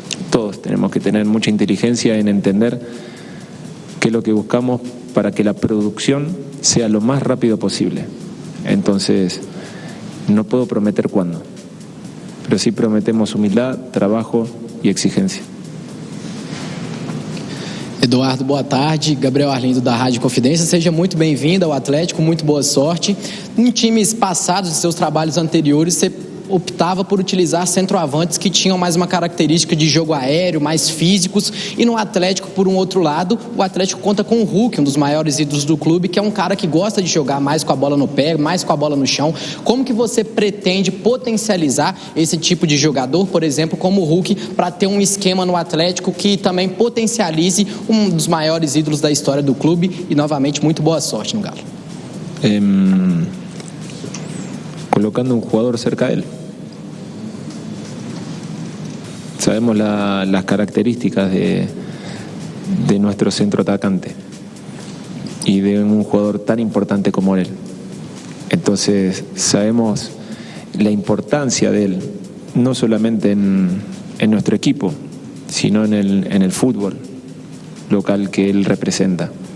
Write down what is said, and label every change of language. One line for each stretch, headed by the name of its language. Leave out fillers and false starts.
Spanish: todos tenemos que tener mucha inteligencia en entender qué es lo que buscamos para que la producción sea lo más rápido posible. Entonces, no puedo prometer cuándo, pero sí prometemos humildad, trabajo y exigencia.
Portuguese: Eduardo, boa tarde. Gabriel Arlindo, da Rádio Confidência. Seja muito bem-vindo ao Atlético, muito boa sorte. Em times passados, de seus trabalhos anteriores, você optava por utilizar centroavantes que tinham mais uma característica de jogo aéreo, mais físicos, e no Atlético, por um outro lado, o Atlético conta com o Hulk, um dos maiores ídolos do clube, que é um cara que gosta de jogar mais com a bola no pé, mais com a bola no chão. Como que você pretende potencializar esse tipo de jogador, por exemplo, como o Hulk, para ter um esquema no Atlético que também potencialize um dos maiores ídolos da história do clube? E, novamente, muito boa sorte no Galo.
Spanish: Colocando un jugador cerca de él. Sabemos las características de nuestro centro atacante y de un jugador tan importante como él. Entonces sabemos la importancia de él, no solamente en nuestro equipo, sino en el fútbol local que él representa.